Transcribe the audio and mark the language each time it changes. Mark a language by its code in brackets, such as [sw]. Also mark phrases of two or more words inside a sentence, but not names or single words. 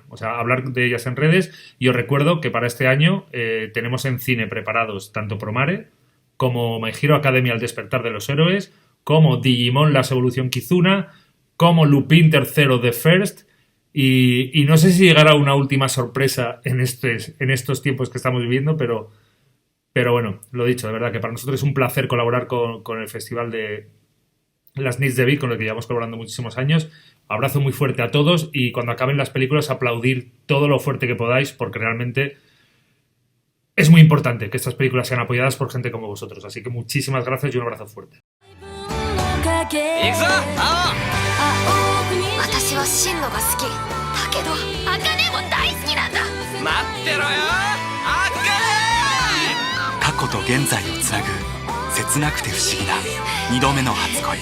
[es] O sea, hablar de ellas en redes. Y os recuerdo que para este año tenemos en cine preparados tanto Promare, como My Hero Academia El despertar de los héroes, como Digimon La evolución Kizuna, como Lupin III The First, y no sé si llegará una última sorpresa en estos tiempos que estamos viviendo, pero bueno, lo dicho, de verdad que para nosotros es un placer colaborar con el Festival de las Nits de Vic, con el que llevamos colaborando muchísimos años. Abrazo muy fuerte a todos y cuando acaben las películas aplaudir todo lo fuerte que podáis, porque realmente es muy importante que estas películas sean apoyadas por gente como vosotros. Así que muchísimas gracias y un abrazo fuerte. [ja] 行くぞ青私はシンノが好きだけどアカネも大好きなんだ待ってろよアカネ過去と現在をつなぐ切なくて不思議な2度目の初恋